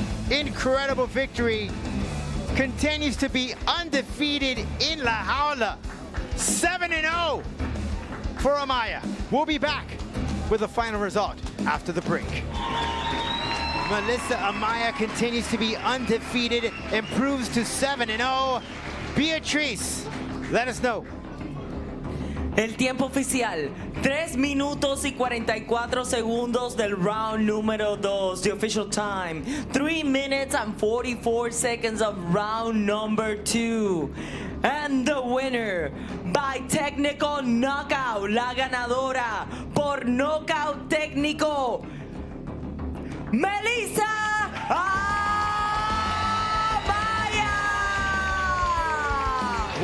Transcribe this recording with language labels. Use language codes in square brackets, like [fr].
[en] Incredible victory. Continues to be undefeated in La Jaula. 7-0 for Amaya. We'll be back with the final result after the break. Melissa Amaya continues to be undefeated, improves to 7-0. Beatriz, let us know. [es] El tiempo oficial, 3 minutos y 44 segundos del round número 2. [en] The official time, 3 minutes and 44 seconds of round number 2. And the winner by technical knockout, [es] la ganadora por knockout técnico, [en] Melissa Amaya!